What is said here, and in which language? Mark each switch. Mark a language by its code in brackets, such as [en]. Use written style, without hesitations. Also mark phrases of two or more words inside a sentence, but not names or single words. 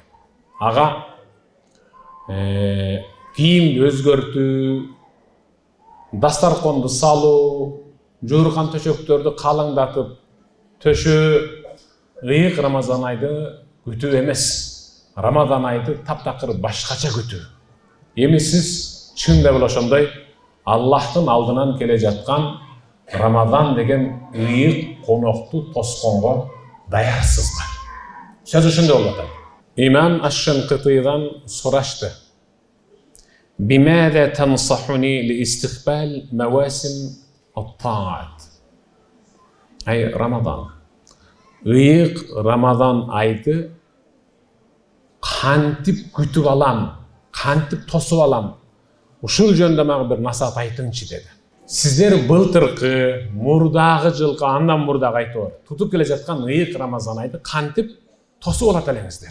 [ky] Ага кийимди өзгөртүү, дасторконду салуу, жуурган төшөктөрдү калыңдатып, төшөө ыйык Рамазан айды күтүү эмес. Рамазан айды таптакыр башкача күтүү. Эми сиз чындап эле ошондой Аллахтын алдынан келе жаткан Рамазан деген ыйык конокту тосконго даярсызбы? Сөз ушундай болуп атат. [ar] İmam Ash-Shanqitiydan sorashdi. بماذا تنصحني لاستقبال مواسم الطاعات. [ky] Ay Ramazan. Ыйык Рамазан айды кантип күтүп алам, кантип тосуп алам? Ушул жөнүндө мага бир насаат айтыңчы деди. Сиздер былтыркы, мурдагы жылкы, андан мурдагы айтор, тутуп келе жаткан ыйык Рамазан айды кантип тосуп алат элеңиздер?